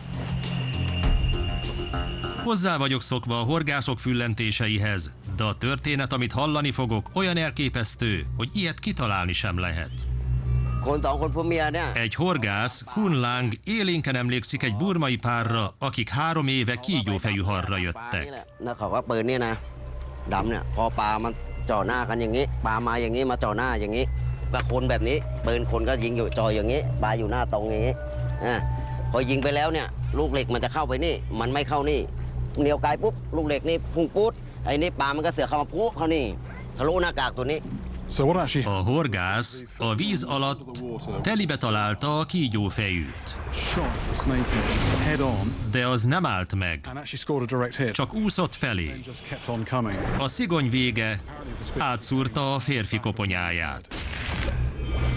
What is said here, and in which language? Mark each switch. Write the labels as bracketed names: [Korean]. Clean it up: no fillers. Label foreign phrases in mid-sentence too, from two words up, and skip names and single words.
[Hungarian] Hozzá vagyok szokva a horgászok füllentéseihez, de a történet, amit hallani fogok, olyan elképesztő, hogy ilyet kitalálni sem lehet. Egy horgász, Kun Lang élénken emlékszik egy burmai párra, akik 3 éve kígyófejű halra jöttek. [Thai] จ่อหน้ากันอย่างนี้ปลามาอย่างนี้มาจ่อหน้าอย่างนี้กับคนแบบนี้ปืนคนก็ยิงอยู่จ่ออย่างนี้ปลาอยู่หน้าตรงอย่างนี้พอยิงไปแล้วเนี่ยลูกเหล็กมันจะเข้าไปนี่มันไม่เข้านี่เหนียวไกลปุ๊บลูกเหล็กนี่พุ่งปุ๊ดไอ้นี่ปลามันก็เสือกเข้ามาพุเข้านี่ทะลุหน้ากากตัวนี้ [Hungarian] A horgász a víz alatt telibe találta a kígyófejűt. De az nem állt meg, csak úszott felé. A szigony vége átszúrta a férfi koponyáját.